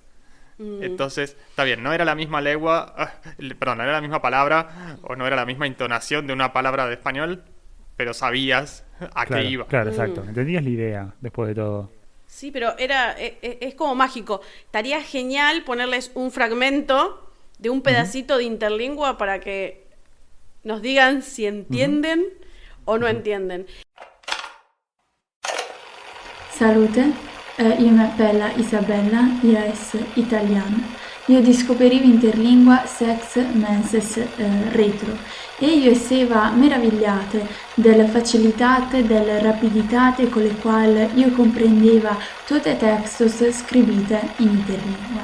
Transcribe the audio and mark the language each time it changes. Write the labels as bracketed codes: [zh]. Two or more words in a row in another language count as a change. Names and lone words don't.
[es] Entonces, está bien, no era la misma lengua, perdón, no era la misma palabra o no era la misma entonación de una palabra de español, pero sabías a Claro, qué iba. claro, exacto. Entendías la idea después de todo. Sí, pero es como mágico. Estaría genial ponerles un fragmento de un pedacito de interlingua para que nos digan si entienden o no entienden. [ia] Salute, io mi appella Isabella, io es italiana. Io discoperivo interlingua sex menses retro e io esseva meravigliate della facilitate, della rapiditate con le quali io comprendeva tutte textos scrivite in interlingua.